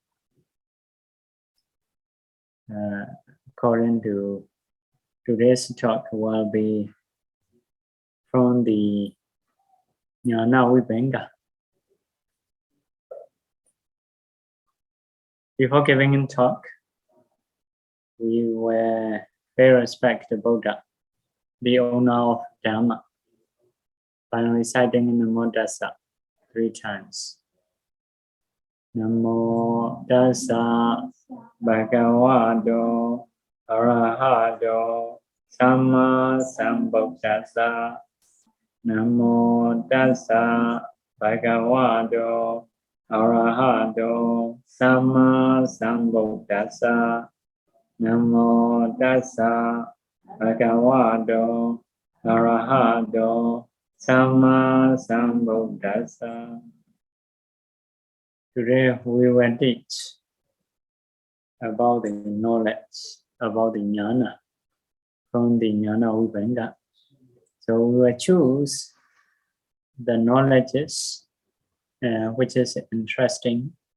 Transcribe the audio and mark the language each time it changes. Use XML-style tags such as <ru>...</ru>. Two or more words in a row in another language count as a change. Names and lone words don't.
<en>According to today's talk will be from the Ñāṇavibhāga. Before giving in talk, we will pay respect to Buddha, the owner of Dhamma, by reciting in</en> <pi>Namo Tassa</pi> <en>3 times.</en> <pi>Namo Tassa Bhagavato Arahato Samma Sambuddhassa. Namo Tassa Bhagavato Arahato Samma Sambuddhassa. Namo Tassa Bhagavato Arahato Samma Sambuddhassa.</pi> <en>Today we will teach about the knowledge about the Ñāṇa from the Ñāṇavibhāga. So we will choose the knowledges which is interesting.</en>